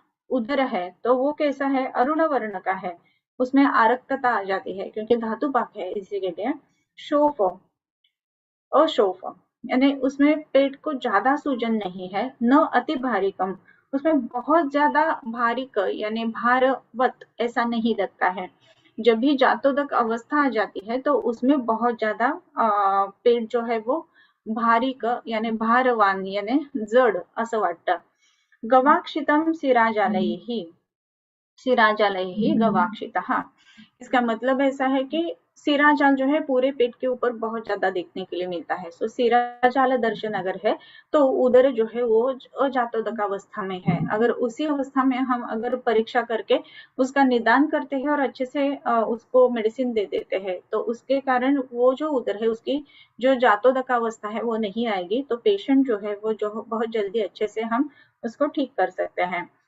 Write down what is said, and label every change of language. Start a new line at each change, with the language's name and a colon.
Hindi: उदर है तो वो कैसा है, अरुण वर्ण का है, उसमें आरक्तता आ जाती है क्योंकि धातु पाक है, इसी के लिए शोफ, अशोफ यानी उसमें पेट को ज्यादा सूजन नहीं है, न अति भारिकम, उसमें बहुत ज्यादा भारिक यानी भारवत ऐसा नहीं लगता है। जब भी जातोदक अवस्था आ जाती है तो उसमें बहुत ज्यादा पेट जो है वो भारिक यानी भारवान यानी
Marathi: जड असं वाटतं।
Sanskrit: गवाक्षितम शिराजालयैः, शिराजालयैः गवाक्षितः,
Hindi: इसका मतलब ऐसा है कि सिरा जाल जो है पूरे पेट के ऊपर बहुत ज्यादा देखने के लिए मिलता है। सो सिरा जाल दर्शन अगर है तो उदर जो है वो अजातोदक अवस्था में है। अगर उसी अवस्था में हम अगर परीक्षा करके उसका निदान करते हैं और अच्छे से उसको मेडिसिन दे देते हैं तो उसके कारण वो जो उदर है उसकी जो जातोदक अवस्था है वो नहीं आएगी, तो पेशेंट जो है वो जो बहुत जल्दी अच्छे से हम उसको ठीक कर सकते हैं।